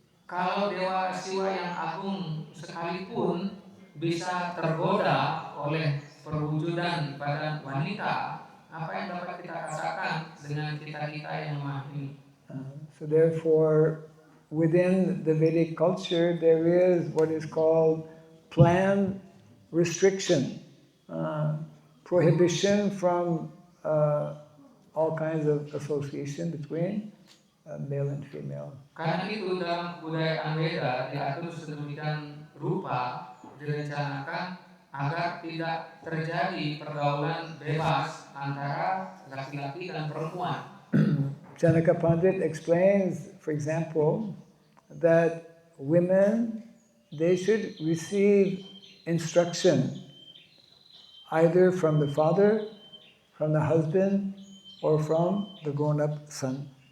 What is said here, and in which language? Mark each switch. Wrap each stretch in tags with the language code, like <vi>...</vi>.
<id>Kalau Dewa Siwa yang agung sekalipun bisa tergoda oleh perwujudan badan wanita, apa yang dapat kita katakan dengan kita-kita yang lemah ini?</id> <en>So therefore, within the Vedic culture, there is what is called planned restriction, prohibition from all kinds of association between male and female.</en> <id>Karena itu dalam kebudayaan Weda diatur sedemikian rupa, direncanakan agar tidak terjadi pergaulan bebas antara laki-laki dan perempuan.</id> <en>Janaka Pandit explains, for example, that women, they should receive instruction either from the father, from the husband, or from the grown-up son.</en>